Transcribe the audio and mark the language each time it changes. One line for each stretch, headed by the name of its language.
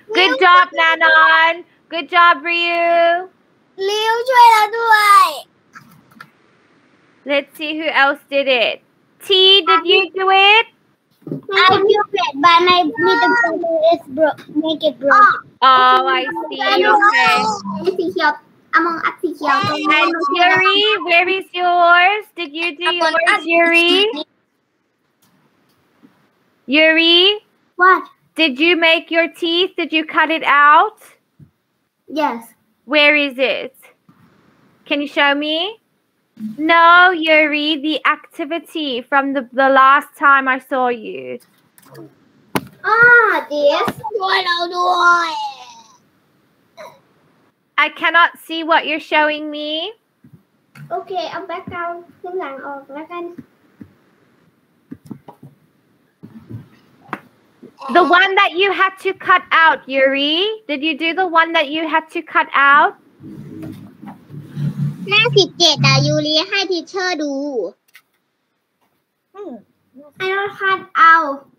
English: Good job, Nanon. Good job, Ryu.
Thai: ลิวช่วยเราด้วย
English: Let's see who else did it. T, did you do it? I do it, but my little brother is make it broken. Oh, I see. Okay.
Thai: สีเขียวamong us สีเขียว
English: And Yuri, where is yours? Did you do yours, Yuri? Yuri? What? Did you make your teeth? Did you cut it out? Yes. Where is it? Can you show me? No, Yuri, the activity from the last time I saw you.
Thai: This ช่วยเราด้วย
English: I cannot see what you're showing me.
Thai: โอเคเอาแบ็คกราวด์ข้างหลังออกแล้วกัน
English: The one that you had to cut out, Yuri. Did you do the one that you had to cut out?
Thai: หน้า17อ่ะยูริให้ทีเชอร์ดู
English: I don't cut out.